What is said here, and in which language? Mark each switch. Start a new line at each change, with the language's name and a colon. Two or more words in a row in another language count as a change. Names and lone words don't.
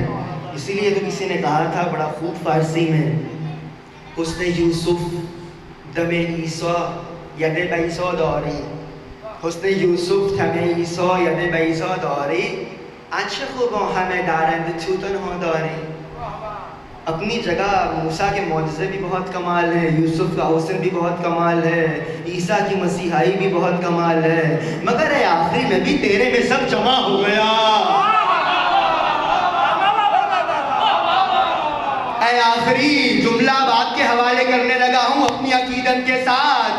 Urdu: اسی لیے تو کسی نے کہا تھا بڑا خوب فارسی میں،
Persian: حسن یوسف دم عیسیٰ ید بیضا داری. حسن یوسف دم عیسیٰ ید بیضا داری. عاشق با همه دارند تو تنها داری.
Urdu: اپنی جگہ موسیٰ کے معجزے بھی بہت کمال ہے، یوسف کا حسن بھی بہت کمال ہے، عیسیٰ کی مسیحائی بھی بہت کمال ہے، مگر اے آخری نبی تیرے میں سب جمع ہو گیا. اے آخری جملہ بات کے حوالے کرنے لگا ہوں اپنی عقیدت کے ساتھ.